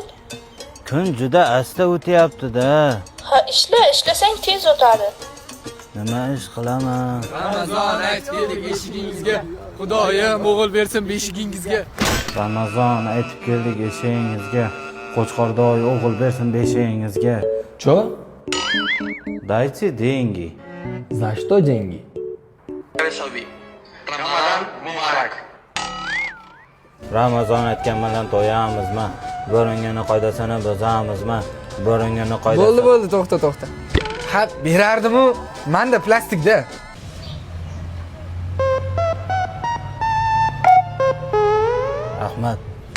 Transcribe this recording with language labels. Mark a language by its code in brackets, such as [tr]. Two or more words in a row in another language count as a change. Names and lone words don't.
[uz] Kun juda asta o'tyapti-da. Ha, ishlasang tez o'tadi. Nima ish qilaman? Ramazon aytib keldik eshigingizga. Xudoyim o'g'il bersin beshigingizga. Ramazon aytib keldik eshigingizga. Qo'chqordoy o'g'il bersin beshigingizga. [ru] Чё? Dайте деньги. За что деньги? [uz] Ramazon aytgan bilan to'yamizmi? Bo'ringani qoidasini buzamizmi? Bo'ringani qoidasini. Bo'ldi, to'xta. Ha, berardim-u. Menda plastikda. Rahmat.